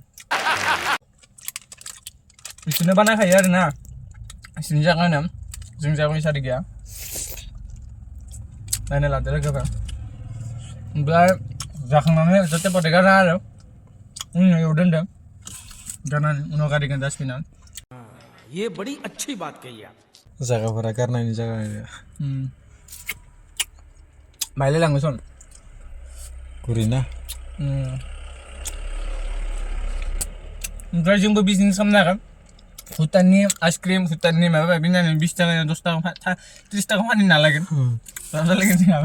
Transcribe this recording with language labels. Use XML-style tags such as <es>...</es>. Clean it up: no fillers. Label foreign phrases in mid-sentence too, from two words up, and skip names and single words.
<brx>बिसोरनो बानायखायो आरोना बिसोरनि जागानो जों जागानि सारि गैया नायना लादो लोगोफोर ओमफ्राय जाखांनानै जाहाथे पटे गारना आरो इयाव दोनदों गारनानै उनाव गारिगोन डास्टबिनाव</brx> <hi>ये बड़ी अच्छी बात कही आप</hi> <brx>जागाफोरा गारनायनि जागा माइलाय लाङो सन गुरै ना ओमफ्राय जोंबो बिजनेस खालामनो हागोन भुटाननि आइसक्रिम भुटाननि माबा माबि नायनानै 20 टाका 10 टाका 30 टाका फाननो नालागोन जालागोन जोंहाबो</brx>